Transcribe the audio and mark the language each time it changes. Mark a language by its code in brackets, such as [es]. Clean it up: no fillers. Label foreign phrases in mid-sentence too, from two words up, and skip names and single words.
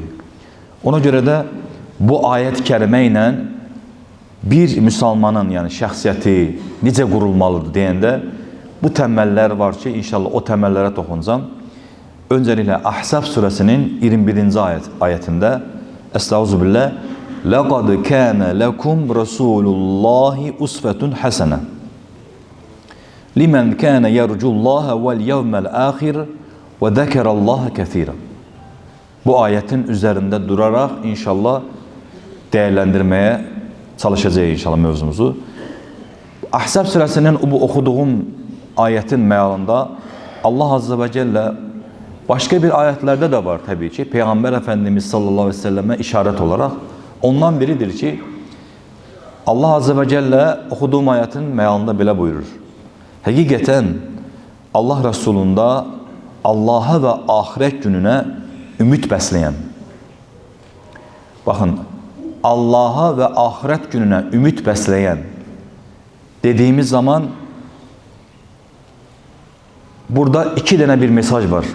[tr] Ona göre de bu ayet-i kerime ile bir Müslümanın yani [az] şəxsiyyəti necə qurulmalıdır deyəndə [tr] bu temeller var ki inşallah o temellere toxunacağım. Öncelikle Ahzab suresinin 21. ayetinde Estağfirullah [ar] لَقَدْ كَانَ لَكُمْ رَسُولُ اللّٰهِ اُسْفَةٌ حَسَنًا لِمَنْ كَانَ يَرْجُ اللّٰهَ وَالْيَوْمَ الْآخِرِ وَذَكَرَ اللّٰهَ كَثِيرًا. [tr] Bu ayetin üzerinde durarak inşallah değerlendirmeye çalışacağız inşallah mevzumuzu. Ahzab suresinin bu okuduğum ayetin mealında Allah [ar] عز وجل [tr] başka bir ayetlerde de var tabii ki. Peygamber Efendimiz [ar] صلى الله عليه وسلم [tr] işaret olarak ondan biridir ki Allah [ar] عز وجل [tr] okuduğum ayetin mealında bile buyurur. [az] Həqiqətən Allah Rasulunda Allaha və axirət gününə ümid bəsləyən, baxın, Allaha və axirət gününə ümid bəsləyən dediyimiz zaman burada iki dənə bir mesaj var.